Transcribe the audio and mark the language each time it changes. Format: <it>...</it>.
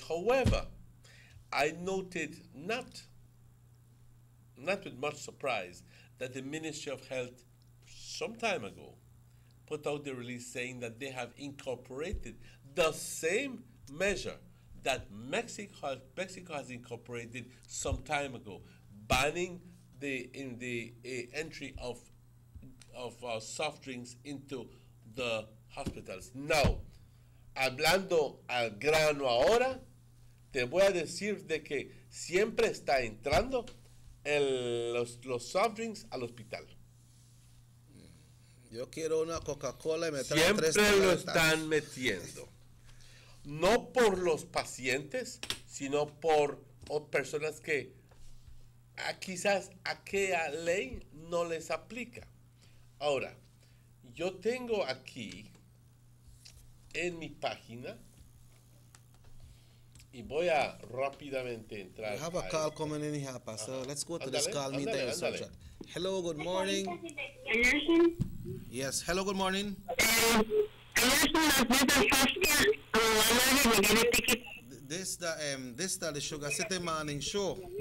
<en>However, I noted, not with much surprise, that the Ministry of Health some time ago put out the release saying that they have incorporated the same measure that Mexico has incorporated some time ago, banning the entry of soft drinks into the hospitals.</en> <es>Now, hablando al grano ahora, te voy a decir de que siempre está entrando los soft drinks al hospital. Yo quiero una Coca-Cola y me traen siempre 3 lo están metiendo. No por los pacientes, sino por personas que quizás aquella ley no les aplica. Ahora, yo tengo aquí en mi página, y voy a rápidamente entrar.</es> <en>We have a call coming in here, Pastor. Let's go to this call. Hello, good morning. Yes, hello, good morning. This the Sugar City Morning Show.</en>